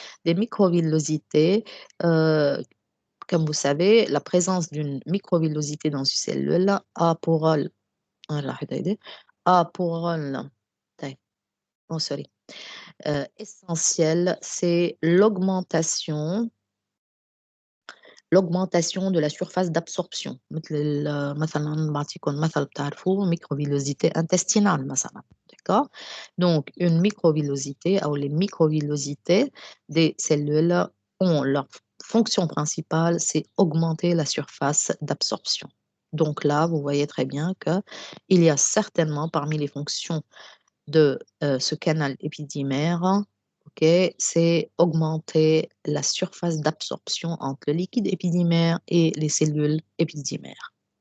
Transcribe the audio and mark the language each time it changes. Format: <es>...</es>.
<fr>Des microvillosités, comme vous savez, la présence d'une microvillosité dans une cellule a pour rôle, a pour rôle,</fr> <en>oh, sorry,</en> <fr>essentiel, c'est l'augmentation l'augmentation de la surface d'absorption.</fr> <ar>مثلا بعطيكم مثل بتعرفوه</ar> <fr>microvillosité intestinale</fr> <ar>مثلا.</ar> <fr>D'accord? Donc, une microvillosité ou les microvillosités des cellules ont leur fonction principale, c'est augmenter la surface d'absorption. Donc là, vous voyez très bien qu'il y a certainement parmi les fonctions de ce canal épididymaire, okay, c'est augmenter la surface d'absorption entre le liquide épididymaire et les cellules épididymaires.</fr>